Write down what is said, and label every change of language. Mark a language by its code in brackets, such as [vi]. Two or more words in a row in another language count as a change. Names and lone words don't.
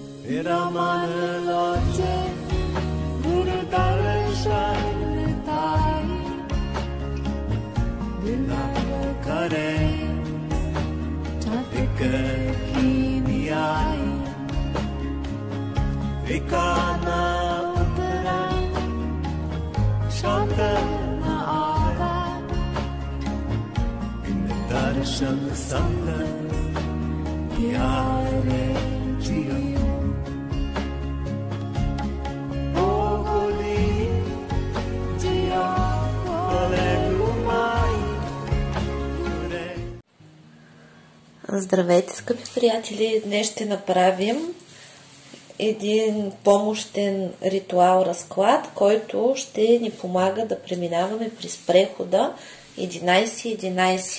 [pa] ਤੇਰਾ ਮਨ ਲਾਜੇ ਗੁਰੁ ਦਰਸ਼ਨ ਤਾਈ ਬਿਲਾਵ ਕਰੇ ਚਾਤਿਕ ਕੀ ਨਿਆਈ ਵਿਕਾਨਾ ਉਤਰਾ ਸ਼ਾਂਤ ਨ ਆਗਾ ਬਿਨ ਦਰਸ਼ਨ ਸੰਗ ਪਿਆਰੇ ਜੀਓ [bg] Здравейте, скъпи приятели! Днес ще направим един помощен ритуал разклад, който ще ни помага да преминаваме през прехода 11-11.